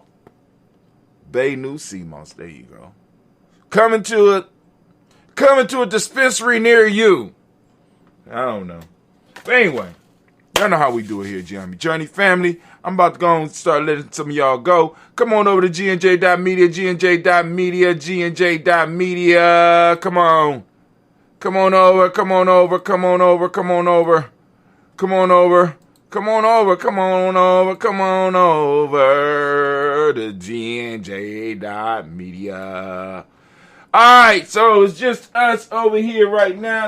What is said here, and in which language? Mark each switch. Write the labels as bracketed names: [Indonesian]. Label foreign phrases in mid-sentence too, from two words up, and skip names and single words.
[English] Bainu sea moss. There you go. Coming to a dispensary near you. I don't know. But anyway, y'all know how we do it here, Gianni Journey family. I'm about to go and start letting some of y'all go. Come on over to gnj.media, gnj.media, gnj.media. Come on. Come on over to gnj.media. Alright, so it's just us over here right now.